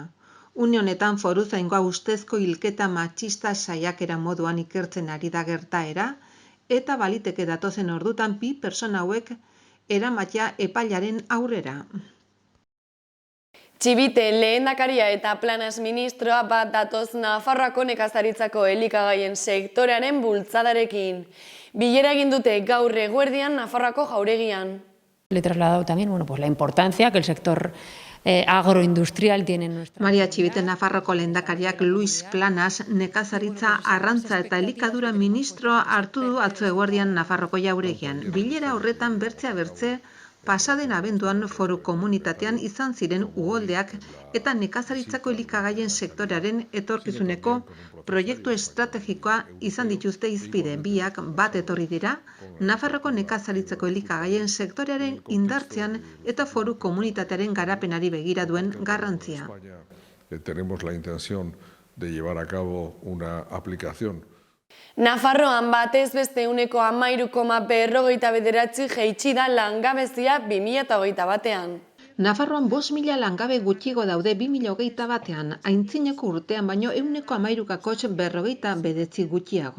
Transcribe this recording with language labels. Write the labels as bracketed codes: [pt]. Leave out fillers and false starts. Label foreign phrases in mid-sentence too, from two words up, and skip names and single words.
[eu] Une honetan foruzaingoa ustezko hilketa matxista saiakera moduan ikertzen ari da gertaera eta baliteke datozen ordutan 2 pertsona hauek eramatea epailaren aurrera. Txibite lehendakaria eta planas ministroa bat datoz Nafarroako nekazaritzako elikagaien sektorearen bultzadarekin. Bilera egin dute gaur eguerdian Nafarroako jauregian. [es] Le he trasladado también la importancia que el sector agroindustrial tiene en nuestra... [eu] Maria Txibite Nafarroko lehendakariak Luis Planas nekazaritza, arrantza eta elikadura ministroa hartu du atzo eguerdian Nafarroko jauregian. Bilera horretan bertze pasaden abenduan foru komunitatean izan ziren uholdeak eta nekazaritzako elikagaien sektorearen etorkizuneko proiektu estrategikoa izan dituzte hizpide. Biak bat etorri dira Nafarroko nekazaritzako elikagaien sektorearen indartzean eta foru komunitatearen garapenari begira duen garrantzia. [es] Tenemos la intención de llevar a cabo una aplicación. [eu] Nafarroan batez beste 13,49 jaitsi da langabezia 2021ean. Nafarroan 5.000 langabe gutxigo daude 2021ean, aintzineko urtean baino 13,49 gutxiago.